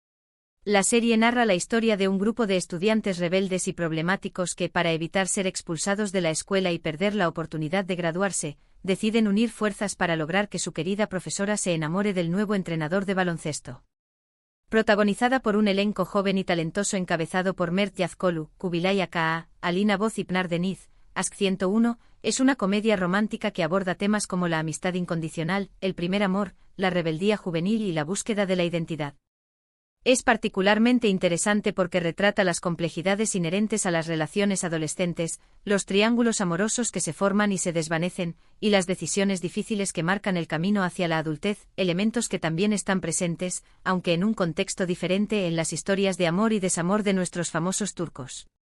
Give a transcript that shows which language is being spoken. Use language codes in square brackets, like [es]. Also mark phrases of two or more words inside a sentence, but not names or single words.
[es] La serie narra la historia de un grupo de estudiantes rebeldes y problemáticos que, para evitar ser expulsados de la escuela y perder la oportunidad de graduarse, deciden unir fuerzas para lograr que su querida profesora se enamore del nuevo entrenador de baloncesto. Protagonizada por un elenco joven y talentoso encabezado por Mert Yazkolu, Kubilay Aka, Alina Boz y Pınar Deniz, Aşk 101 es una comedia romántica que aborda temas como la amistad incondicional, el primer amor, la rebeldía juvenil y la búsqueda de la identidad. Es particularmente interesante porque retrata las complejidades inherentes a las relaciones adolescentes, los triángulos amorosos que se forman y se desvanecen, y las decisiones difíciles que marcan el camino hacia la adultez, elementos que también están presentes, aunque en un contexto diferente, en las historias de amor y desamor de nuestros famosos turcos.